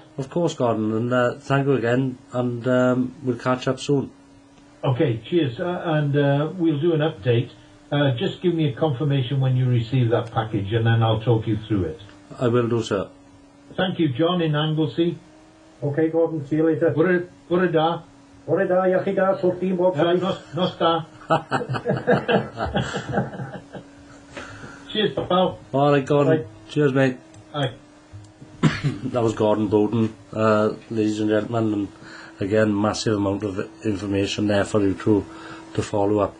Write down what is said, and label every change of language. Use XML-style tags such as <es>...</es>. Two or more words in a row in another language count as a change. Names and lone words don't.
<en>Of course, Gordon, and thank you again, and we'll catch up soon. Okay, cheers, and we'll do an update. Just give me a confirmation when you receive that package, and then I'll talk you through it. I will do, sir. Thank you, John, in Anglesey. Okay, Gordon, see you later.</en> <cy>Bore da. Bore da, iechyd da, twrch di'n bob tro. Nos da.</cy> <en>Cheers, pal. All right, Gordon. Right. Cheers, mate. Aye. That was Gordon Bowden, ladies and gentlemen, and again, massive amount of information there for you to follow up.</en>